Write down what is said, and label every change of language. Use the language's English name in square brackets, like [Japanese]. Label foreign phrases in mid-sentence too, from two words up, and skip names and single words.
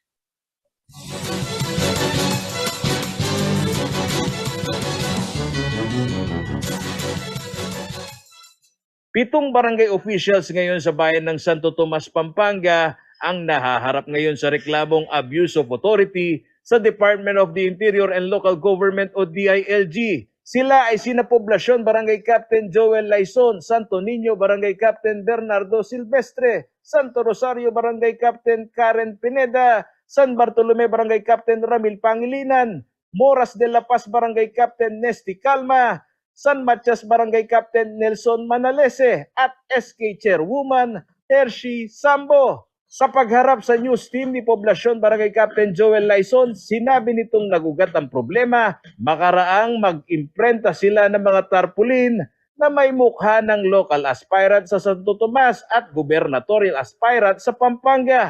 [Filipino] Pitong barangay officials ngayon sa bayan ng Santo Tomas, Pampanga ang nahaharap ngayon sa reklamong [English] abuse of authority [Filipino] sa Department of the Interior and Local Government o DILG. Sila ay sina Poblacion Barangay Captain Joel Laison, Santo Niño Barangay Captain Bernardo Silvestre, Santo Rosario Barangay Captain Karen Pineda, San Bartolome Barangay Captain Ramil Pangilinan, Moras de la Paz Barangay Captain Nesty Calma, San Matias Barangay Captain Nelson Manalese at SK Chairwoman Hershey Sambo. Sa pagharap sa [English] news team [Filipino] ni Poblacion Barangay Captain Joel Laison, sinabi nitong nagugat ang problema, makaraang mag-imprenta sila ng mga tarpaulin na may mukha ng [English] local aspirant [Filipino] sa Santo Tomas at [English] gubernatorial aspirant [Filipino] sa Pampanga.